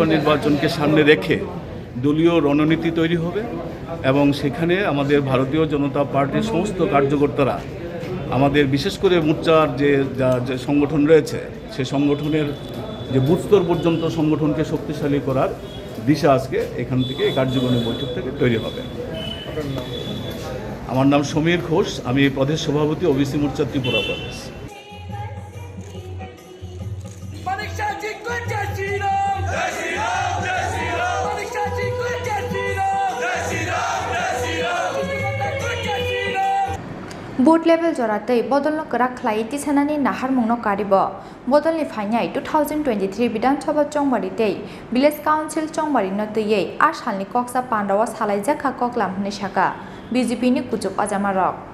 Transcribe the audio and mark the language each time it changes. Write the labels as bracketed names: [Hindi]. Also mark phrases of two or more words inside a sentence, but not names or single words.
[Bangla] নির্বাচনকে সামনে রেখে দলীয় রণনীতি তৈরি হবে এবং সেখানে আমাদের ভারতীয় জনতা পার্টির সমস্ত কার্যকর্তারা আমাদের বিশেষ করে মোর্চার যে সংগঠন রয়েছে সেই সংগঠনের যে বুথ স্তর পর্যন্ত সংগঠনকে শক্তিশালী করার দিশা আজকে এখান থেকে এই কার্যকারিণী বৈঠক থেকে তৈরি হবে আমার নাম সমীর ঘোষ আমি প্রদেশ সভাপতি ওবিসি মোর্চা ত্রিপুরা প্রদেশ [English] Boot level [Kok Borok] jorate bodolno krak khlaiti senani nahar mungno karibo bodolni phainai 2023 Bidhan Sabha Chongbari tei Village Council Chongbari no tei ar salni koksa Pandawa Khlaijakha koklam hne shaka BJP ni kuchuk ajamarok